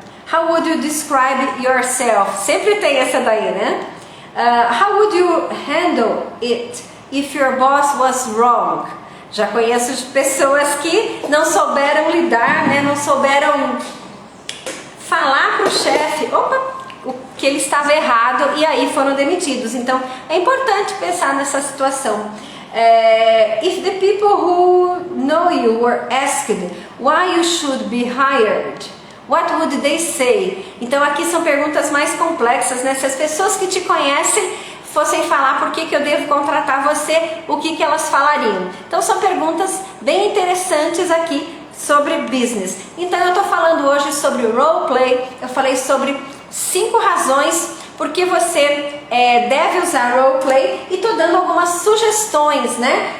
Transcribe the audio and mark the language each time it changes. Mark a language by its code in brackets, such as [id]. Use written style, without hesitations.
[en] How would you describe yourself? [pt] Sempre tem essa daí, né? [en] How would you handle it if your boss was wrong? [pt] Já conheço pessoas que não souberam lidar, né? Não souberam falar para o chefe, o que ele estava errado e aí foram demitidos. Então, é importante pensar nessa situação. [en] If the people who know you were asked why you should be hired, what would they say? [pt] Então aqui são perguntas mais complexas, né? Se as pessoas que te conhecem fossem falar por que eu devo contratar você, o que elas falariam? Então são perguntas bem interessantes aqui sobre business. Então eu estou falando hoje sobre o roleplay. Eu falei sobre 5 razões porque você deve usar roleplay e estou dando algumas sugestões, né?